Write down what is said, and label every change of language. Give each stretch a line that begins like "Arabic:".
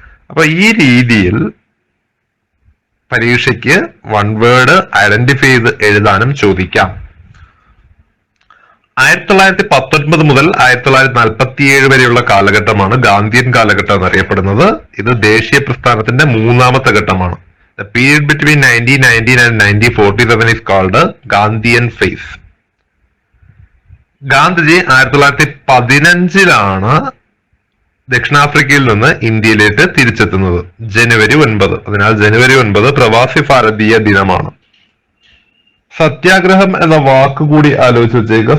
Malayalam: അപ്പൊ ഈ രീതിയിൽ പരീക്ഷയ്ക്ക് 1 വേർഡ് ഐഡന്റിഫൈ ചെയ്ത് എഴുതാനും ചോദിക്കാം. 1919 മുതൽ 1947 വരെയുള്ള കാലഘട്ടമാണ് ഗാന്ധിയൻ കാലഘട്ടം എന്നറിയപ്പെടുന്നത്. ഇത് ദേശീയ പ്രസ്ഥാനത്തിന്റെ 3ാമത്തെ ഘട്ടമാണ്.
English: The period between 1919 and 1947 is called Gandhian phase.
Malayalam: Gandhiji 1915 ദക്ഷിണാഫ്രിക്കയിൽ നിന്ന് ഇന്ത്യയിലേക്ക് തിരിച്ചെത്തുന്നത് ജനുവരി 9. അതിനാൽ ജനുവരി 9 പ്രവാസി ഭാരതീയ ദിനമാണ്. സത്യാഗ്രഹം എന്ന വാക്ക് കൂടി ആലോചിച്ച് വെച്ചേക്കുക.